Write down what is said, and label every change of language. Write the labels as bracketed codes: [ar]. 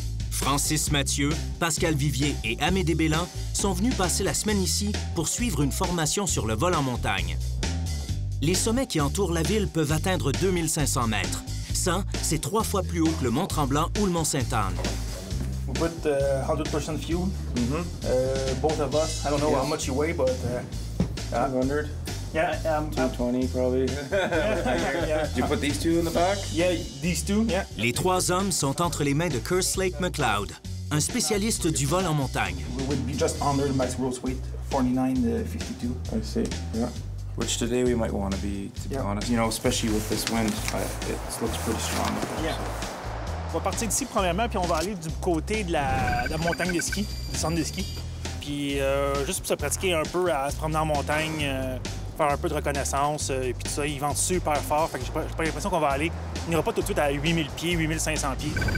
[fr] Francis Mathieu, Pascal Vivier et Amédée Bélan sont venus passer la semaine ici pour suivre une formation sur le vol en montagne. Les sommets qui entourent la ville peuvent atteindre 2500 mètres. Ça, c'est 3 fois plus haut que le Mont-Tremblant ou le Mont-Sainte-Anne. [en] We put 100% fuel. Both of us. I don't know how much you weigh, but 200, yeah, 220 probably. yeah. Did you put these two in the back? Yeah, these two. Yeah. [fr] Les 3 hommes sont entre les mains de Kerslake McLeod, un spécialiste du vol en montagne. [en] We would be just under the max gross weight, 49.52. I see, yeah. Which today we might want to be honest. You know, especially with this wind, it looks pretty strong. Yeah. [fr] On va partir d'ici premièrement, puis on va aller du côté de la montagne de ski, du centre de ski. Puis juste pour se pratiquer un peu à se promener en montagne, faire un peu de reconnaissance, et puis tout ça, ils vendent super fort. Fait que j'ai pas l'impression qu'on va aller. On n'ira pas tout de suite à 8000 pieds, 8500 pieds.